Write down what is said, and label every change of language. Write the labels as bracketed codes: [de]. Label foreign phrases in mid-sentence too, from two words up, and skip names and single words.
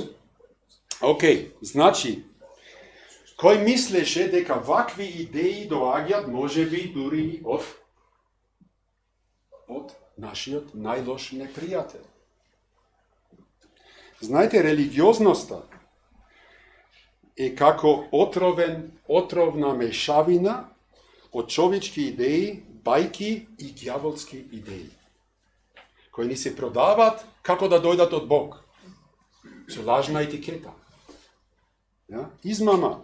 [mk] Океј, значи, кој мислеше дека вакви идеи доаѓаат можеби дури од нашиот најлош непријател. Знаете, религиозноста је како отровна мешавина од човечких идеи, бајки и ѓаволских идеи, кои ни се продават како да дојдат од Бог. Су лажна етикета. Ја? Измама.